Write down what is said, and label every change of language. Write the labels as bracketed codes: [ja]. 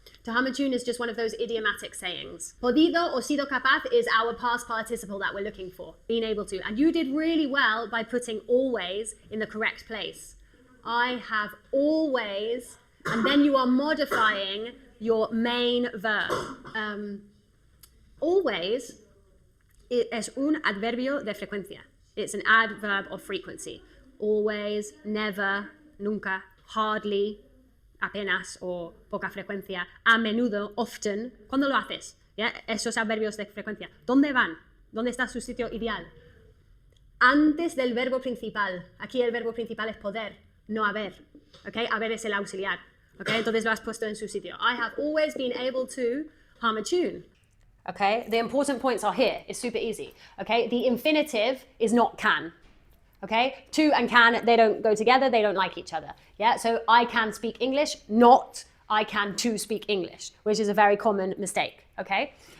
[en] To hum a tune is just one of those idiomatic sayings. Podido or [es] sido capaz [en] is our past participle that we're looking for. Being able to. And you did really well by putting always in the correct place. I have always, and then you are modifying your main verb. [es] Always es un adverbio de frecuencia. [en] It's an adverb of frequency. [es] Always, never, nunca, hardly, apenas o poca frecuencia, a menudo, often. ¿Cuándo lo haces? ¿Ya? Esos adverbios de frecuencia. ¿Dónde van? ¿Dónde está su sitio ideal? Antes del verbo principal. Aquí el verbo principal es poder, no haber. ¿Okay? Haber es el auxiliar. ¿Okay? Entonces lo has puesto en su sitio. [en] I have always been able to hum a tune. Okay? The important points are here. It's super easy. Okay? The infinitive is not can. Okay? To and can, they don't go together, they don't like each other. Yeah? So I can speak English, not I can to speak English, which is a very common mistake. Okay?